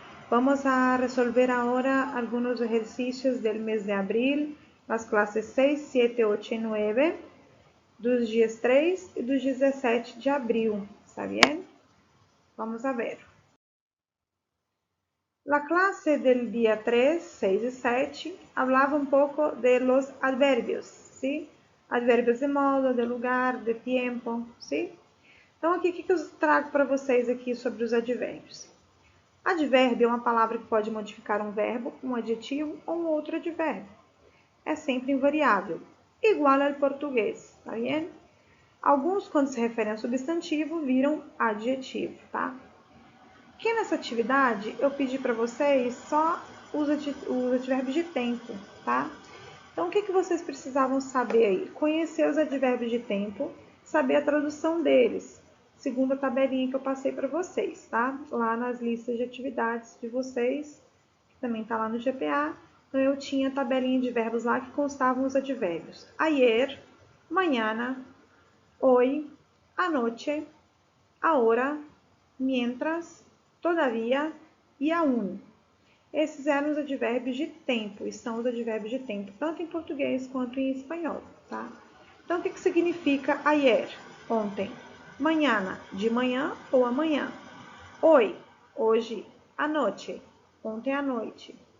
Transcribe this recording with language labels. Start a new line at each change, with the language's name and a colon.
Spanish: Vamos a resolver ahora algunos ejercicios del mes de abril, las clases 6, 7, 8
Portuguese: e 9, dos dias 3 e dos 17 de abril,
Spanish: ¿está bien? Vamos a ver. La clase del día 3, 6 y 7 hablaba un poco de los adverbios, ¿sí? Adverbios de modo, de lugar, de tempo, ¿sí?
Portuguese: Então, aqui, o que eu trago para vocês aqui sobre os advérbios? Advérbio é uma palavra que pode modificar um verbo, um adjetivo ou um outro advérbio. É sempre invariável, igual ao português, tá vendo? Alguns, quando se referem ao substantivo, viram adjetivo, tá? Aqui nessa atividade, eu pedi para vocês só os advérbios de tempo, tá? Então, o que vocês precisavam saber aí? Conhecer os advérbios de tempo, saber a tradução deles, segundo a tabelinha que eu passei para vocês, tá? Lá nas listas de atividades de vocês, que também está lá no GPA. Então, eu tinha a tabelinha de verbos lá que constavam os advérbios.
Spanish: Ayer, mañana, hoy, anoche, ahora, mientras, todavia e aún.
Portuguese: Esses eram os advérbios de tempo, e são os advérbios de tempo, tanto em português quanto em espanhol, tá? Então, o que significa ayer? Ontem. Mañana, de manhã ou amanhã. Hoy, hoje. Anoche, ontem à noite.